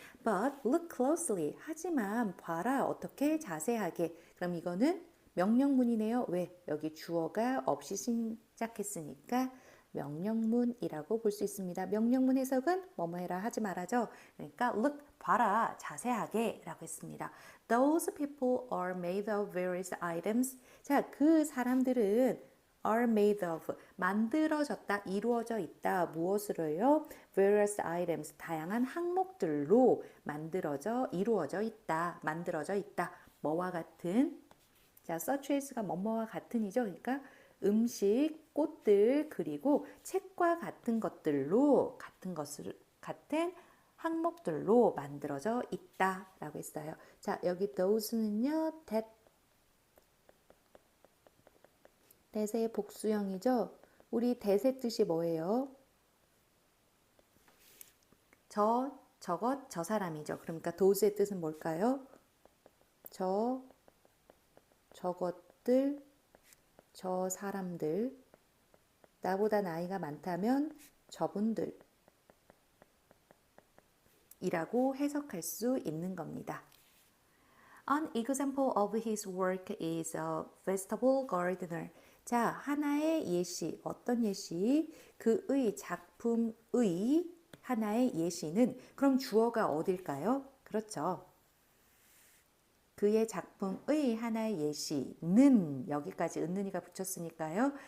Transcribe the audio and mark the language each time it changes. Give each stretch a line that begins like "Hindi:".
English: But look closely.
Korean: 하지만 봐라. 어떻게 자세하게. 그럼 이거는 명령문이네요. 왜? 여기 주어가 없이 시작했으니까 명령문이라고 볼 수 있습니다. 명령문 해석은 뭐뭐 해라 하지 말아죠. 그러니까 look 봐라 자세하게 라고 했습니다.
English: Those people are made of various items.
Korean: 자, 그 사람들은
English: are made of
Korean: 만들어졌다, 이루어져 있다. 무엇으로요?
English: various items
Korean: 다양한 항목들로 이루어져 있다. 만들어져 있다. 뭐와 같은? 자, such as가 뭐뭐와 같은이죠. 그러니까 음식, 꽃들, 그리고 책과 같은 것들로 같은 항목들로 만들어져 있다라고 했어요. 자, 여기 those는요. that의 복수형이죠. 우리 that의 뜻이 뭐예요? 저것, 저 사람이죠. 그러니까 those의 뜻은 뭘까요? 저것들, 저 사람들, 나보다 나이가 많다면 저분들 이라고 해석할 수 있는 겁니다.
English: An example of his work is a vegetable gardener.
Korean: 자, 하나의 예시, 어떤 예시? 그의 작품의 하나의 예시는 그럼 주어가 어딜까요? 그렇죠. 그의 작품의 하나의 예시는 여기까지 은는이가 붙였으니까요.